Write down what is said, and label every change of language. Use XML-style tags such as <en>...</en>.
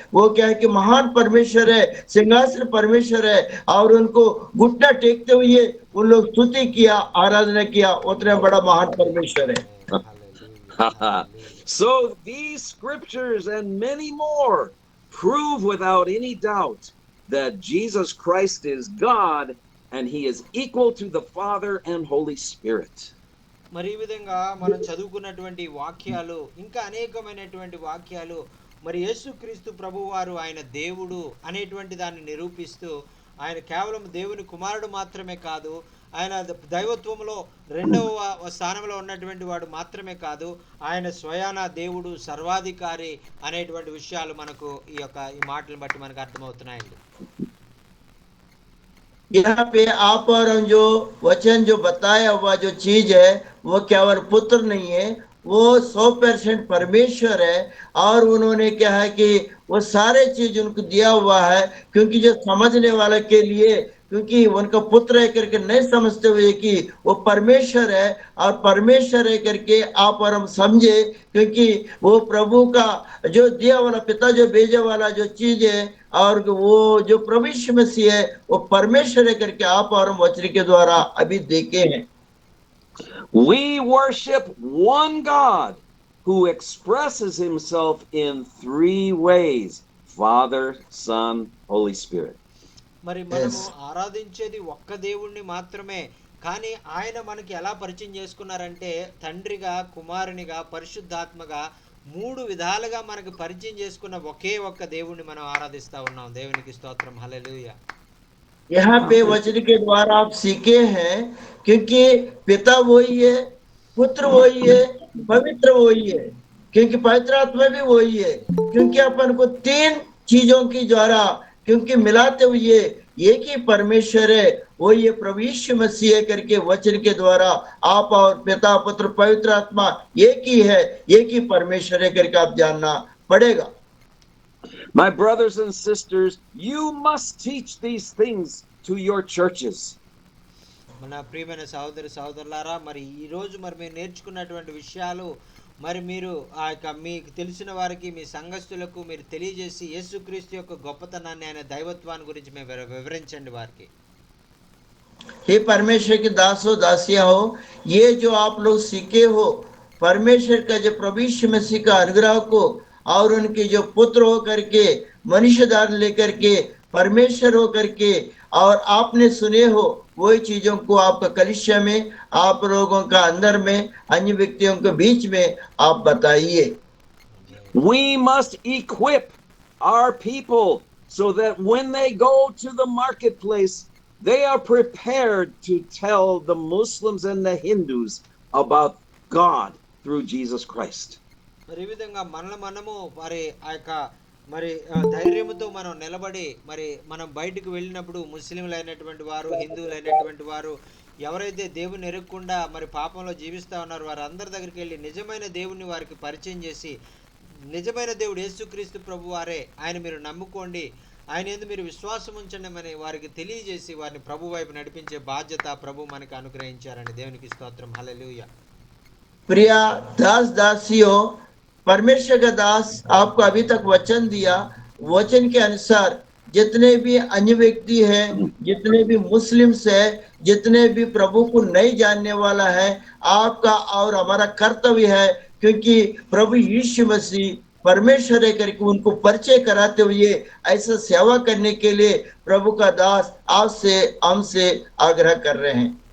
<hi>वो क्या है कि महान परमेश्वर है, सिंहासन परमेश्वर है, और उनको घुटना टेकते हुए उन लोग स्तुति किया, आराधना किया। उतना बड़ा महान परमेश्वर है।</hi> <en>Hallelujah, hallelujah. So these scriptures and many more prove without any doubt that Jesus Christ is God and he is equal to the Father and Holy Spirit.</en> <te>మరి ఈ విధంగా మనం చదువుకున్నటువంటి వాక్యాలు ఇంకా అనేకమైనటువంటి వాక్యాలు మరి యేసుక్రీస్తు ప్రభువారు ఆయన దేవుడు అనేటువంటి దాన్ని నిరూపిస్తూ ఆయన కేవలం దేవుని కుమారుడు మాత్రమే కాదు, ఆయన దైవత్వంలో రెండవ స్థానంలో ఉన్నటువంటి వాడు మాత్రమే కాదు, ఆయన స్వయాన దేవుడు సర్వాధికారి అనేటువంటి విషయాలు మనకు ఈ మాటలను బట్టి మనకు అర్థమవుతున్నాయండి.</te> <hi>यहाँ पे आप और हम जो वचन जो बताया हुआ जो चीज है वो केवल पुत्र नहीं है, वो 100% परमेश्वर है। और उन्होंने क्या है कि वो सारे चीज उनको दिया हुआ है, क्योंकि जो समझने वाले के लिए, क्योंकि उनका पुत्र है करके नहीं समझते हुए कि वो परमेश्वर है, और परमेश्वर है करके आप और हम समझे, क्योंकि वो प्रभु का जो दिया वाला पिता जो भेजे वाला जो चीज है, और वो जो प्रभु यीशु मसीह है वो परमेश्वर है करके आप और हम वचन के द्वारा अभी देखे हैं।</hi> <en>We worship one God who expresses himself in three ways: Father, Son, Holy Spirit.</en> <te>మరి మనము ఆరాధించేది ఒక్క దేవుణ్ణి మాత్రమే, కానీ ఆయన మనకి ఎలా పరిచయం చేసుకున్నారంటే తండ్రిగా, కుమారునిగా, పరిశుద్ధాత్మగా మూడు విధాలుగా మనకు పరిచయం చేసుకున్న ఒకే ఒక్క దేవుణ్ణి మనం ఆరాధిస్తా ఉన్నాం. దేవునికి స్తోత్రం, హల్లెలూయా.</te> <hi>यहाँ पे वचन के द्वारा आप सीखे हैं, क्योंकि पिता वही है, पुत्र वही है, पवित्र वही है, क्योंकि पवित्र आत्मा भी वही है। क्योंकि अपन को तीन चीजों की द्वारा क्योंकि मिलाते हुए एक ही परमेश्वर है, वो ये प्रभु यीशु मसीह करके वचन के द्वारा आप और पिता, पुत्र, पवित्र आत्मा एक ही है, एक ही परमेश्वर है करके आप जानना पड़ेगा।</hi> <en>My brothers and sisters, you must teach these things to your churches.</en> <te>మన ప్రియమైన సహోదరి సహోదరులారా, మరి ఈ రోజు మరి మీరు నేర్చుకున్నటువంటి విషయాలు మరి మీరు ఆ యొక్క మీకు తెలిసిన వారికి, మీ సంఘస్థులకు మీరు తెలియజేసి యేసుక్రీస్తు యొక్క గొప్పతనాన్ని, ఆయన దైవత్వాన్ని గురించి మేము వివరించండి వారికి.</te> <hi>हे परमेश्वर के दासो दासिया हो, ये जो आप लोग सीखे हो परमेश्वर का जो प्रभु यीशु मसीह का अनुग्रह को, और उनके जो पुत्र हो करके मनुष्य धारण लेकर के परमेश्वर हो करके, और आपने सुने हो वही चीजों को आपका कलीसिया में, आप लोगों का अंदर में, अन्य व्यक्तियों के बीच में आप बताइए।</hi> <en>We must equip our people so that when they go to the marketplace, they are prepared to tell the Muslims and the Hindus about God through Jesus Christ.</en> <te>మరి ఈ విధంగా మనము మరి ఆ యొక్క మరి ధైర్యముతో మనం నిలబడి మరి మనం బయటకు వెళ్ళినప్పుడు ముస్లింలు అయినటువంటి వారు, హిందువులు అయినటువంటి వారు ఎవరైతే దేవుని ఎరగకుండా మరి పాపంలో జీవిస్తూ ఉన్నారో వారందరి దగ్గరికి వెళ్ళి నిజమైన దేవుణ్ణి వారికి పరిచయం చేసి, నిజమైన దేవుడు యేసుక్రీస్తు ప్రభు వారే, ఆయన మీరు నమ్ముకోండి, ఆయన యందు మీరు విశ్వాసం ఉంచండి అని వారికి తెలియజేసి వారిని ప్రభు వైపు నడిపించే బాధ్యత ప్రభు మనకు అనుగ్రహించారండి. దేవునికి స్తోత్రం, హల్లెలూయా.</te> <hi>प्रिया दास दासियों, परमेश्वर का दास आपको अभी तक वचन दिया, वचन के अनुसार जितने भी अन्य व्यक्ति हैं, जितने भी मुस्लिम्स है, जितने भी प्रभु को नहीं जानने वाला है, आपका और हमारा कर्तव्य है, क्योंकि प्रभु यीशु मसीह परमेश्वर है करके उनको परिचय कराते हुए ऐसा सेवा करने के लिए प्रभु का दास आपसे हमसे आग्रह कर रहे हैं।</hi>